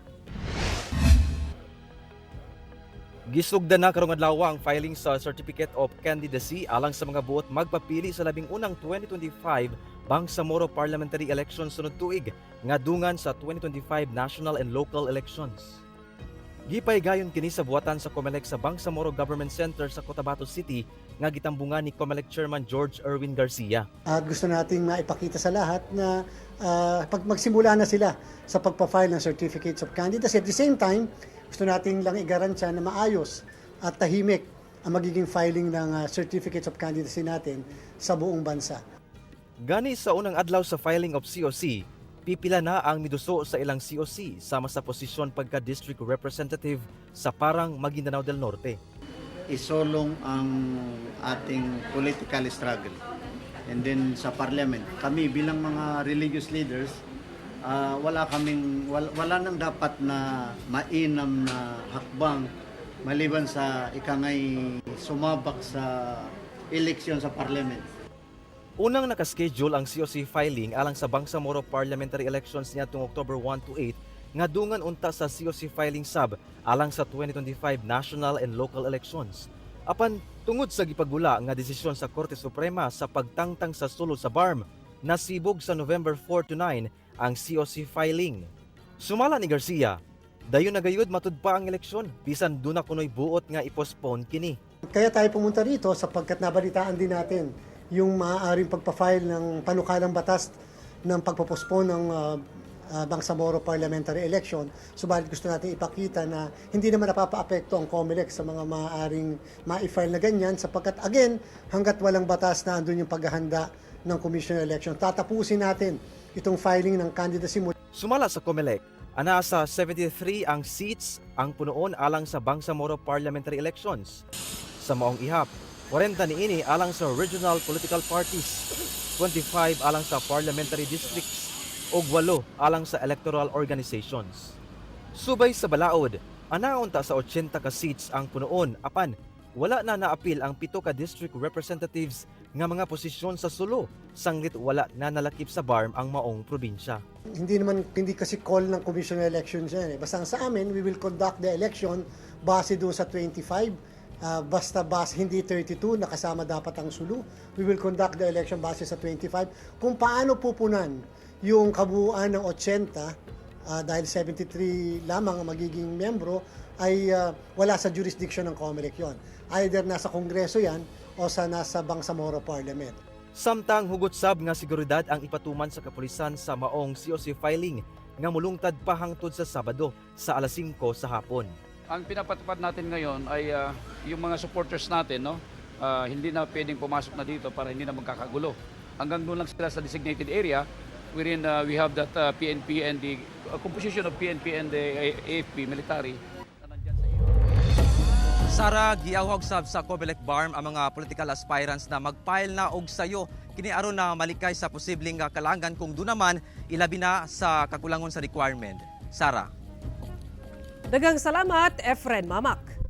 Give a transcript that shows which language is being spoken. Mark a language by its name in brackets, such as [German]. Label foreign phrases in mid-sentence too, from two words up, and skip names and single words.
[Cebuano] Gisugda na karong adlaw ang filing sa Certificate of Candidacy alang sa mga buot magpapili sa labing-unang 2025 Bangsamoro Parliamentary Elections sunod tuig nga dungan sa 2025 [English] national and local elections. [Cebuano] Gipay gayon kini sa buhatan sa COMELEC sa Bangsamoro Government Center sa Cotabato City nga gitambungan ni COMELEC Chairman George Erwin Garcia. [Filipino] Gusto nating maipakita sa lahat na pag magsimula na sila sa pagpa-file ng Certificates of Candidacy. [English] At the same time, [Filipino] gusto nating lang igarantiya na maayos at tahimik ang magiging filing ng Certificates of Candidacy natin sa buong bansa. [Cebuano] Gani sa unang adlaw sa filing of COC, pipila na ang miduso sa ilang COC sama sa posisyon pagka-district representative sa Parang, Maguindanao del Norte. [Filipino] Isolong ang ating political struggle. [English] And then [Filipino] sa parliament, kami bilang mga religious leaders, wala nang dapat na mainam na hakbang maliban sa ikangay sumabak sa eleksyon sa parliament. [Cebuano] Unang nakaschedule ang COC filing alang sa Bangsamoro Parliamentary Elections niadtong October 1 to 8 nga dungan unta sa COC filing sub alang sa 2025 [English] national and local elections. [Cebuano] Apan tungod sa gipagula nga desisyon sa Korte Suprema sa pagtangtang sa sulod sa BARM, nasibog sa November 4 to 9 ang COC filing. Sumala ni Garcia, dayon nagayud matud pa ang eleksyon bisan duna kunoy buot nga i-postpone kini. [Filipino] Kaya tayo pumunta rito sapagkat nabalitaan din natin yung maaaring pagpa-file ng panukalang batas ng pagpopospone ng Bangsamoro Parliamentary Election. Subalit gusto natin ipakita na hindi naman napapaapekto ang COMELEC sa mga maaaring ma-file na ganyan sapagkat again, hanggat walang batas na andun yung paghahanda ng Commission on Election, tatapusin natin itong filing ng candidacy mo. [Cebuano] Sumala sa COMELEC, ana sa 73 ang seats ang punoon alang sa Bangsamoro Parliamentary Elections. Sa maong ihap, 40 niini alang sa regional political parties, 25 alang sa parliamentary districts, ug 8 alang sa electoral organizations. Subay sa balaod, anaunta sa 80 ka seats ang punoon apan wala na naapil ang 7 ka district representatives nga mga posisyon sa sulo sanglit wala na nalakip sa BARM ang maong probinsya. [Filipino] Hindi kasi call ng Commission on Elections yan. Basta sa amin, [English] we will conduct the election base [Filipino] doon sa [English] 25. [Filipino] Basta hindi 32, nakasama dapat ang sulu. [English] We will conduct the election base sa 25. [Filipino] Kung paano pupunan yung kabuuan ng 80, dahil 73 lamang ang magiging membro, ay wala sa jurisdiction ng COMELEC yon. Either nasa Kongreso yan o nasa Bangsamoro Parliament. [Cebuano] Samtang hugot sab nga seguridad ang ipatuman sa kapulisan sa maong COC filing nga mulungtad pa hangtod sa Sabado sa alas 5 sa hapon. [Filipino] Ang pinapatupad natin ngayon ay yung mga supporters natin, no? Hindi na pwedeng pumasok na dito para hindi na magkakagulo. Hanggang doon lang sila sa designated area [English] wherein we have that PNP and the composition of PNP and the AFP military [Filipino] na nandyan sa iyo. [Cebuano] Sara, giawhag sab sa COMELEC BARM ang mga political aspirants na mag-file na og sayo kini aron na malikay sa posibleng kalangan kung do naman ilabi na sa kakulangon sa requirement. Sara. Daghang salamat, Efren Mamak.